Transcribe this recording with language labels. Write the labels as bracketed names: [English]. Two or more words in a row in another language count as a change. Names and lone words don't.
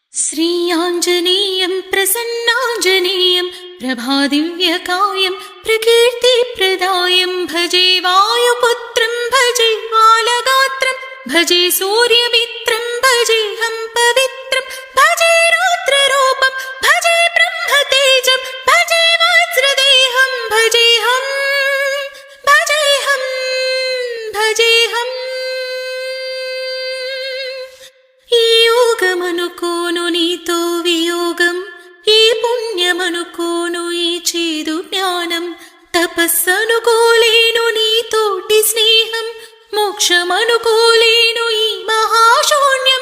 [Sanskrit] श्रीयाञ्जनेयं प्रसन्नाञ्जनेयं प्रभादिव्यकायं प्रकीर्तिप्रदायं भजे वायुपुत्रं भजे बालगात्रं भजे सूर्यमित्रं भजेऽहं पवित्रं भजे रौद्ररूपं भजे ब्रह्मतेजं भजे वज्रदेहं भजेऽहं [Telugu] भजेऽहं ఈ యోగమనుకోను నీతో వియోగం, ఈ పుణ్యమనుకోను ఈ చేదు జ్ఞానం, తపస్సనుకోలేను నీతోటి స్నేహం, మోక్షమనుకోలేను ఈ మహాశూన్యం.